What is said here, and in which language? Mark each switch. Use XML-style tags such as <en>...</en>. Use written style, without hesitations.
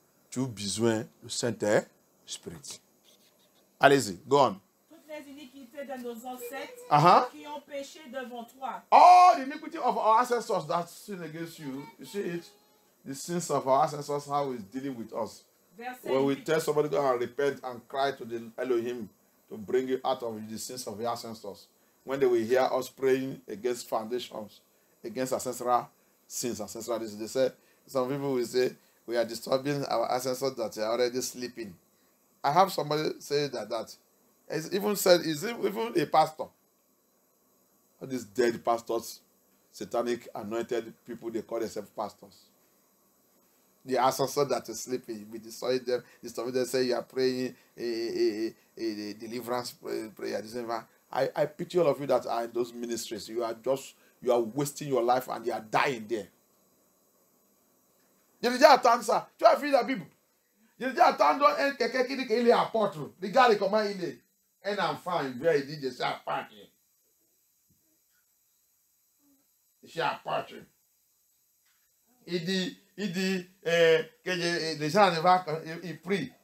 <fr>Tu as besoin du Saint-Esprit. Allez-y,</fr> <en>go on.</en> <fr>Toutes les iniquités de nos ancêtres qui ont péché devant toi.</fr> <en>All the iniquity of our ancestors that sin against you, you see it? The sins of our ancestors, how he's dealing with us. When we tell somebody to go and repent and cry to the Elohim to bring you out of the sins of your ancestors. When they will hear us praying against foundations, against ancestral sins, ancestral disease, they say, some people will say, we are disturbing our ancestors that are already sleeping. I have somebody say that. It's even said, is even a pastor. All these dead pastors, satanic anointed people, they call themselves pastors. The ancestors that are sleeping, we destroy them. They say you are praying a deliverance prayer. I pity all of you that are in those ministries. You are wasting your life and you are dying there.</en> <fr>Il dit attendre ça. Tu as vu la Bible. Il dit attendre quelqu'un qui dit qu'il est apôtre. Regarde comment il est. Un enfant, il vient, il dit je suis apôtre. Je suis apôtre. Il dit que les gens ils prient.</fr>